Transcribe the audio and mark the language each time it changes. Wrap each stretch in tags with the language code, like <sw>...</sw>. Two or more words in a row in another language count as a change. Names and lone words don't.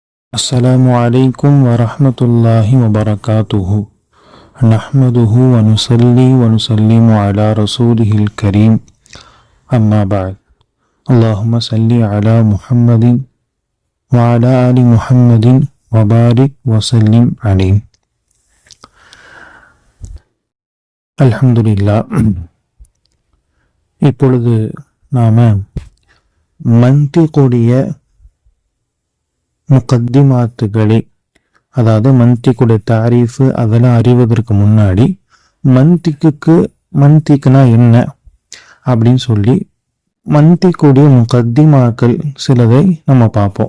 <ar>السلام عليكم ورحمة الله وبركاته. نحمده ونصلي ونسلم على رسوله الكريم. أما بعد. اللهم صل على محمد وعلى آل محمد وبارك وسلم عليه. الحمد لله.</ar> <ta>இப்பொழுது நாம மந்திக்குடைய முகத்திமாத்துகளை, அதாவது மந்திக்குடைய தாரீஃபு அதெல்லாம் அறிவதற்கு முன்னாடி மந்திக்குனா என்ன அப்படின்னு சொல்லி மந்திக்குடைய முகத்திமாக்கள் சிலதை நம்ம பார்ப்போம்.</ta>